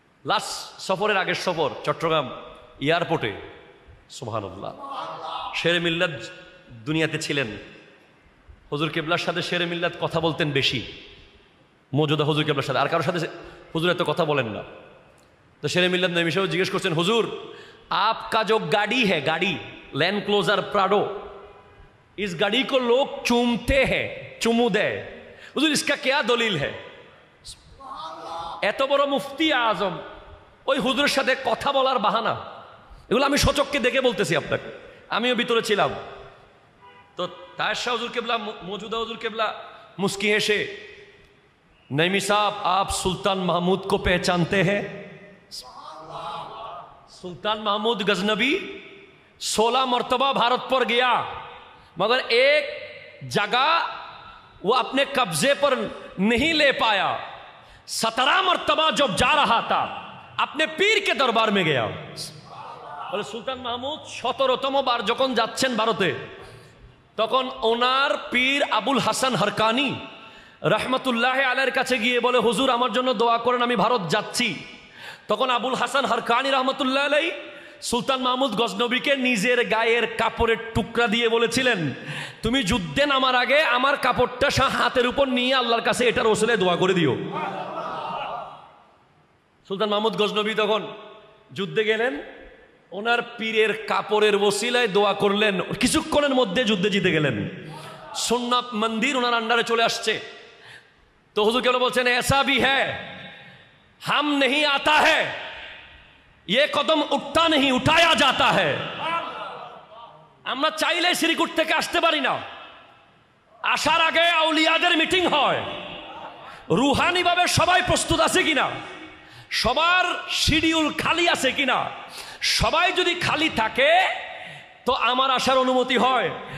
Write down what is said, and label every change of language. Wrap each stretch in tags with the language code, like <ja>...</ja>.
<bn>Last সফরের আগের সফর চট্টগ্রাম এয়ারপোর্টে, সুবহানাল্লাহ, শেরে মিল্লাত দুনিয়াতে ছিলেন। হুজুর কেবলার সাথে শেরে মিল্লাত কথা বলতেন বেশি। মৌজুদা হুজুর কেবলার সাথে, আর কারোর সাথে হুজুর এত কথা বলেন না। তো শেরে মিল্লাত নবী সাহেব জিজ্ঞেস করছেন, হুজুর</bn> <hi>आपका जो गाड़ी है, गाड़ी लैंड क्लोजर प्राडो, इस गाड़ी को लोग चूमते हैं, चुमू दे, হুজুর इसका क्या दलील है?</hi> <bn>এত বড় মুফতি আজম ওই হুজুরের সাথে কথা বলার বাহানা, এগুলো আমি সচক্ষে দেখে বলতেছি আপনাকে, আমিও ভিতরে ছিলাম। তো তায়ের শাহ হুজুর কেবলা, মৌজুদা হুজুর কেবলা মুস্কি হেসে,</bn> <hi>नईमी साहब आप सुल्तान महमूद को पहचानते हैं? सुल्तान महमूद गजनबी 16 मरतबा भारत पर गया, मगर एक जगह वो अपने कब्जे पर नहीं ले पाया। 17 मरतबा जब जा रहा था अपने पीर के दरबार में गया।</hi> <bn>बोले सुल्तान महमूद 17তম বার যখন যাচ্ছেন ভারতে, তখন ওনার পীর আবুল হাসান হরকানি রহমতুল্লাহ আলাইহির কাছে গিয়ে বলে, হুজুর আমার জন্য দোয়া করেন, আমি ভারত যাচ্ছি। তখন আবুল হাসান হরকানি রহমতুল্লাহ আলাইহি সুলতান মাহমুদ গজনবীকে নিজের গায়ের কাপড়ের টুকরা দিয়ে বলেছিলেন, তুমি যুদ্ধে নামার আগে আমার কাপড়টা হাতের উপর নিয়ে আল্লাহর কাছে এটার ওসিলায় দোয়া করে দিও। সুলতান মাহমুদ গজনবী তখন যুদ্ধে গেলেন, ওনার পীরের কাপড়ের ওসিলায় দোয়া করলেন, কিছুক্ষণের মধ্যে যুদ্ধে জিতে গেলেন। সুন্নাত মন্দির ওনার আন্ডারে চলে আসছে। তো হুজুর কেবল বলছেন,</bn> <hi>ऐसा भी है, हम नहीं आता है, ये कदम उठता नहीं उठाया जाता है।</hi> <bn>আমরা চাইলে শ্রীকুট থেকে আসতে পারি না, আসার আগে আউলিয়াদের মিটিং হয়, রুহানি ভাবে সবাই প্রস্তুত আছে কিনা, সবার শিডিউল খালি আছে কিনা, সবাই যদি খালি থাকে তো আমার আসার অনুমতি হয়।</bn>